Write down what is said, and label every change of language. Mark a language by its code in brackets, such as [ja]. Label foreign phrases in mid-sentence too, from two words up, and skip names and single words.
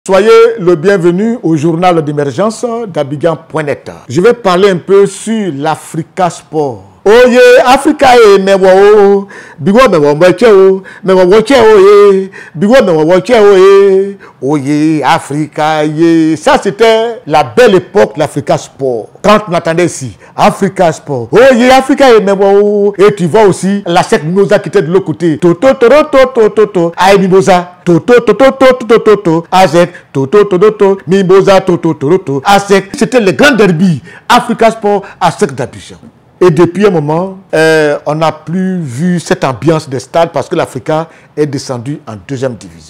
[fr] Soyez le bienvenu au journal d'émergence d'Abidjan.net. Je vais parler un peu sur l'Africa Sport. Oye, Africa e mewo, bigo mewo mweche mewo woche bigo mewo woche oye, Africa ye. Ça c'était la belle époque de l'Africa Sport. Quand on attendait ici, Africa Sport. Oye, Africa e mewo. Et tu vois aussi la secte Mimosa qui était de l'autre côté. Toto, aïe Mimosa. Toto, Azek, Toto, Mimosa, Toto, Azek. C'était le grand derby. Africa Sport, Azek d'Abidjan. Et depuis un moment, on n'a plus vu cette ambiance des stades parce que l'Africa est descendu en deuxième division.